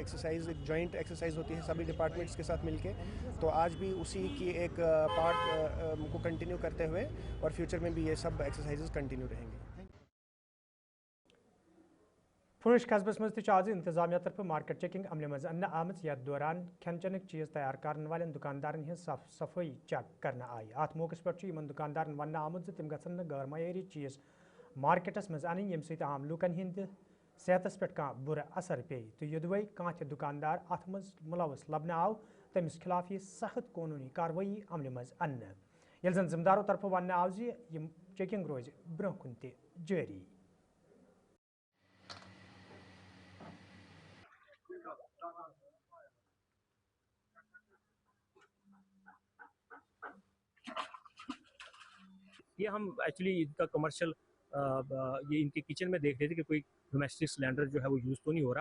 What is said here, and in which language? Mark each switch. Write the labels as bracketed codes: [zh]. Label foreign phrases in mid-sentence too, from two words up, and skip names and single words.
[hi] एक्सरसाइज, एक [en] joint exercise [hi] होती है सभी डिपार्टमेंट्स के साथ मिलके। तो आज भी उसी की एक पार्ट को कंटिन्यू करते हुए और फ्यूचर में भी ये सब [en] exercises continue [hi] रहेंगे। [ks] फुश कस्बस मज आज इंतजामिया तरफ [en] market checking [ks] अमल मज अन्न आमत यथ दौरान खन चन चीज़ [hi] तैयार करने वाले [ks] दुकानदारन हज सफाई चेक करना आई। अत मौके पे दुकानदारन वन आमुत तम गसन गैर मयारी चीज़ मार्केटस मज अन यम सत आम लूकन हिंद सेहतस पे कह बुर असर पे। तो युदवे कह दुकानदार अत मज मुलवस लबन आव तमिस खिलाफ यह सख्त कानूनी कार्रवाई अमल मज अन्न। ये जन जिम्मेदारों तरफ वन आव चेकिंग रोज ब्रोह कुन जारी। [hi] ये हम एक्चुअली इनका कमर्शियल ये इनके किचन में देख रहे थे कि कोई [en] domestic cylinder [hi] जो है वो यूज़ तो नहीं हो रहा।